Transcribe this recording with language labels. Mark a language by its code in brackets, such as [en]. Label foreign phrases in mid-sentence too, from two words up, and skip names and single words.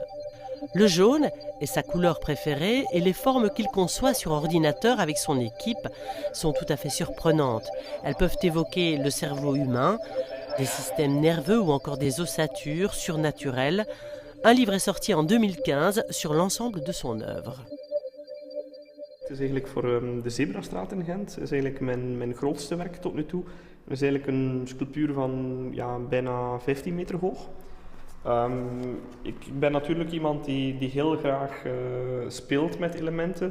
[fr] Le jaune est sa couleur préférée et les formes qu'il conçoit sur ordinateur avec son équipe sont tout à fait surprenantes. Elles peuvent évoquer le cerveau humain, des systèmes nerveux ou encore des ossatures surnaturelles. Un livre est sorti en 2015 sur l'ensemble de son œuvre. [nl] Het is eigenlijk voor de Zebrastraat in Gent is eigenlijk mijn grootste werk tot nu toe. Het is eigenlijk een sculptuur van bijna 15 meter hoog. Ik ben natuurlijk iemand die heel graag speelt met elementen.